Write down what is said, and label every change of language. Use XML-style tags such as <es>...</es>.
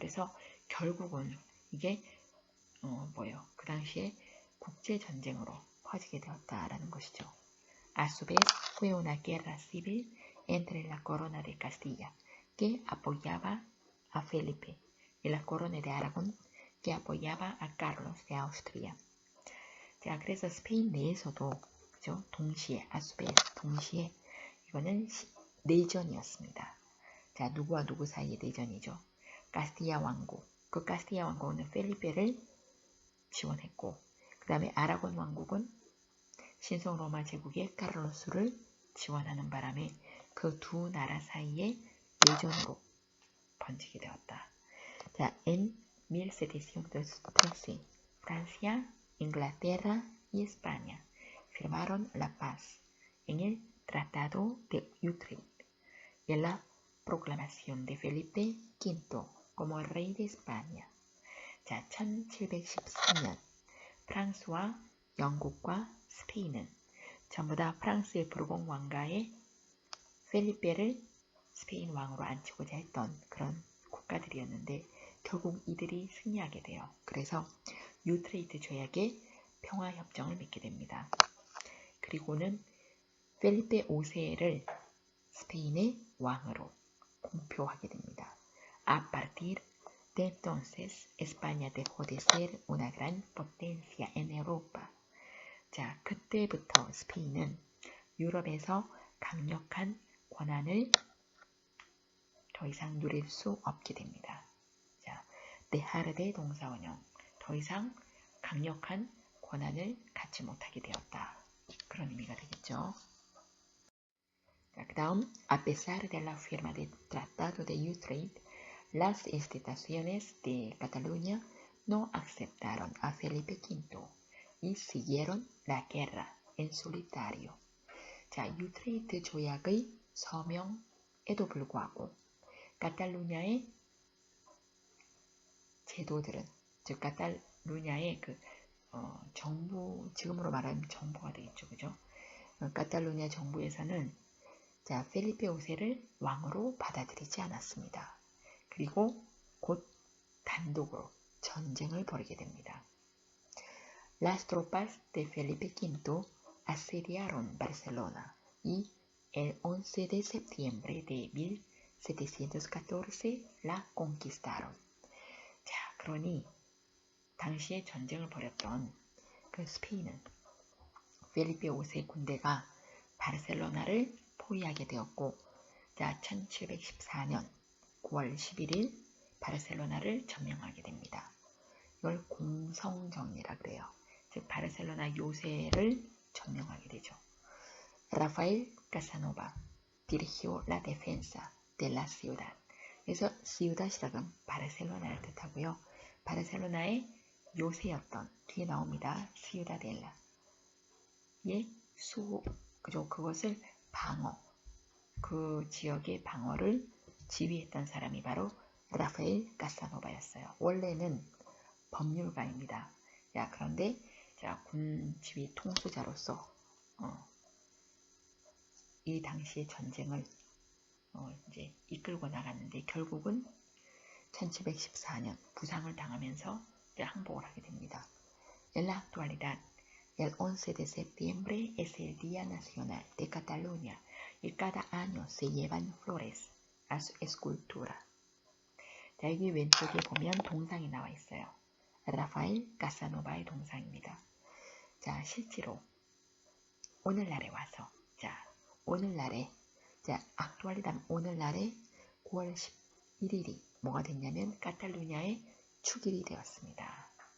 <ko>그래서 결국은 이게 그 당시에 국제 전쟁으로 퍼지게 되었다라는 것이죠.</ko> <es>A su vez fue una guerra civil entre la corona de Castilla, que apoyaba a Felipe, y la corona de Aragón, que apoyaba a Carlos de Austria.</es> <ko>자, 그래서 스페인 내에서도 그죠? 동시에</ko> <es>a su vez</es> <ko>동시에 이거는 내전이었습니다. 자, 누구와 누구 사이의 내전이죠. 카스티아 왕국. 그 카스티아 왕국은 펠리페를 지원했고 그 다음에 아라곤 왕국은 신성 로마 제국의 카를로스를 지원하는 바람에 그 두 나라 사이에 내전으로 번지게 되었다.</ko> <es>자, en 1713, Francia, Inglaterra y España firmaron la paz en el Tratado de Utrecht y en la proclamación de Felipe V como rey de España.</es> <ko>자, 1714년 프랑스와 영국과 스페인은 전부 다 프랑스의 부르봉 왕가의 펠리페를 스페인 왕으로 앉히고자 했던 그런 국가들이었는데 결국 이들이 승리하게 돼요. 그래서 유트레이트 조약의 평화협정을 맺게 됩니다. 그리고는 펠리페 5세를 스페인의 왕으로 공표하게 됩니다.</ko> <es>A partir de entonces, España dejó de ser una gran potencia en Europa.</es> <ko>자, 그때부터 스페인은 유럽에서 강력한 권한을 더 이상 누릴 수 없게 됩니다. 자,</ko> <es>dejar de</es> <ko>동사원형, 더 이상 강력한 권한을 갖지 못하게 되었다. 그런 의미가 되겠죠. 자, 그 다음,</ko> <es>a pesar de la firma del Tratado de Utrecht, las instituciones de Cataluña no aceptaron a Felipe V y siguieron la guerra en solitario.</es> <ko>자, 유트레이트 조약의 서명에도 불구하고 카탈루냐의 제도들은, 즉 카탈루냐의 정부, 지금으로 말하면 정부가 되겠죠, 그죠? 카탈루냐 정부에서는 자, 펠리페 5세를 왕으로 받아들이지 않았습니다. 그리고 곧 단독으로 전쟁을 벌이게 됩니다.</ko> <es>Las tropas de Felipe V asediaron Barcelona y el 11 de septiembre de 1714 la conquistaron.</es> <ko>자, 그러니 당시에 전쟁을 벌였던 그 스페인은 펠리페 5세 군대가 바르셀로나를 포위하게 되었고, 자, 1714년 9월 11일 바르셀로나를 점령하게 됩니다. 이걸 공성정리라 그래요. 즉 바르셀로나 요새를 점령하게 되죠.</ko> <es>Rafael Casanova dirigió la defensa de la ciudad.</es> <ko>그래서 ciudad이라는 바르셀로나를 뜻하고요. 바르셀로나의 요새였던 뒤에 나옵니다. ciudadela. 예, 그죠? 그것을 방어, 그 지역의 방어를 지휘했던 사람이 바로 라파엘 카사노바였어요. 원래는 법률가입니다. 자, 그런데 자, 군 지휘 통수자로서 이 당시의 전쟁을 이제 이끌고 나갔는데 결국은 1714년 부상을 당하면서 이제 항복을 하게 됩니다.</ko> <es>En la actualidad, el 11 de septiembre es el Día Nacional de Cataluña y cada año se llevan flores a su escultura.</es> <ko>자, 여기 왼쪽에 보면 동상이 나와 있어요. 라파엘 카사노바의 동상입니다. 자, 실제로 오늘날에 와서, 자, 오늘날에, 자, actualidad 오늘날에 9월 11일이 뭐가 됐냐면 카탈루냐의 축일이 되었습니다.</ko>